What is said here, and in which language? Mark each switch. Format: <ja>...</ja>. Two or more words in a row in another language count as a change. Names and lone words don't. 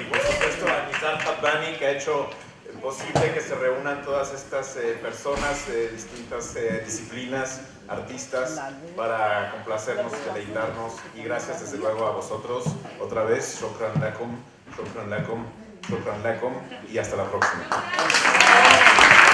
<es>por supuesto a Nizar Qabbani, que ha hecho posible que se reúnan todas estas personas de distintas disciplinas, artistas, para complacernos, deleitarnos, y gracias desde luego a vosotros otra vez.</es> <ar>شكرا لكم شكرا لكم شكرا لكم,</ar> <es>y hasta la próxima.</es>